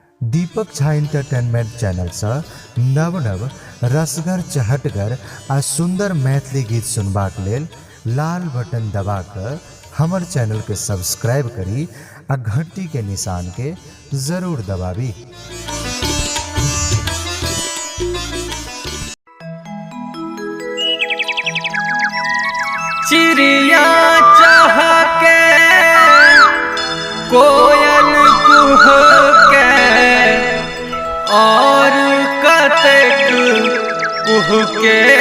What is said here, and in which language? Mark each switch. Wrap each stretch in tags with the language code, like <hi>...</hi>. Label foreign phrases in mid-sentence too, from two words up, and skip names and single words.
<mai>दीपक झा एंटरटेनमेंट चैनल से नव नव रसगर चहटगर आ सुंदर मैथिली गीत सुनबाक लेल लाल बटन दबा कर हमर चैनल के सब्सक्राइब करी आ घंटी के निशान के जरूर दबावी। चिड़िया चाह के कोयल कुह के और कतेक कुह के</mai>